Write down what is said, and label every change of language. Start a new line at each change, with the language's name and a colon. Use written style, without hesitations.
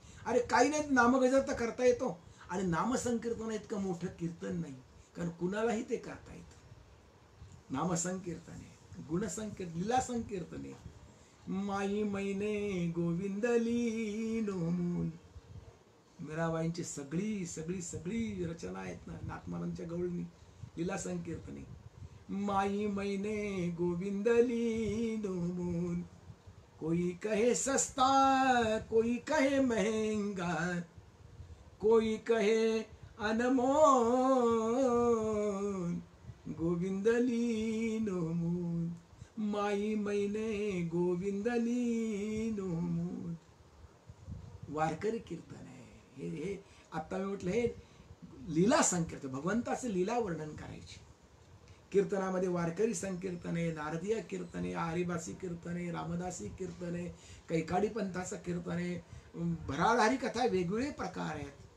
Marathi: अरे काही नाही, नामगजर तर करता येतो. आणि नामसंकीर्तन इतकं मोठं कीर्तन नाही, कारण कुणालाही ते करता येतं. नामसंकीर्तने, गुणसंकीर्तन, लीला संकीर्तने.
Hindi: माई मैने गोविंद लीनोमून,
Marathi: मीराबाईंची सगळी सगळी सगळी रचना आहेत ना नाथमारांच्या गवळणी. लीला संकीर्तने.
Hindi: माई मैने गोविंद लीनोमून, कोई कहे सस्ता कोई कहे महंगा, कोई कहे अनमोल, गोविंद लीनोमून, माई मैने गोविंद लीनोमून.
Marathi: वारकरी कीर्तन आहे हे. आता मी म्हटलं हे लीला संकीर्तन, भगवंताचं लीला वर्णन करायचे. कीर्तनामध्ये वारकरी संकीर्तने, नारदीय कीर्तने, आरिबासी कीर्तने, रामदासी कीर्तने, कैकाडी पंथाचं कीर्तने, भराधारी कथा, वेगवेगळे प्रकार आहेत.